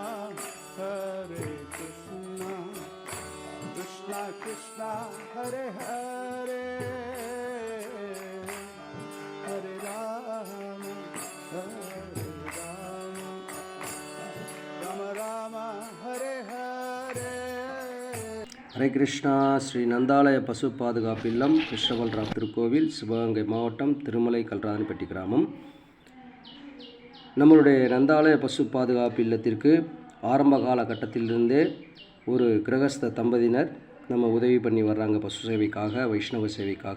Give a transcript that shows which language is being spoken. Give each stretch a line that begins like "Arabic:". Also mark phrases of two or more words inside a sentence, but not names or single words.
Sanskrit: Krishna Krishna, Hare Hare, Hare Rama, Rama Rama, Hare Hare.
Tamil: ஹரே கிருஷ்ணா. ஸ்ரீ நந்தாலய பசு பாதுகாப்பு இல்லம், கிருஷ்ணபல்ராம் திருக்கோவில், சிவகங்கை மாவட்டம், திருமலை கல்ராணிப்பட்டி கிராமம். நம்மளுடைய நந்தாலய பசு பாதுகாப்பு இல்லத்திற்கு ஆரம்ப காலகட்டத்திலிருந்தே ஒரு கிரகஸ்த தம்பதியினர் நம்ம உதவி பண்ணி வர்றாங்க, பசு சேவைக்காக, வைஷ்ணவ சேவைக்காக.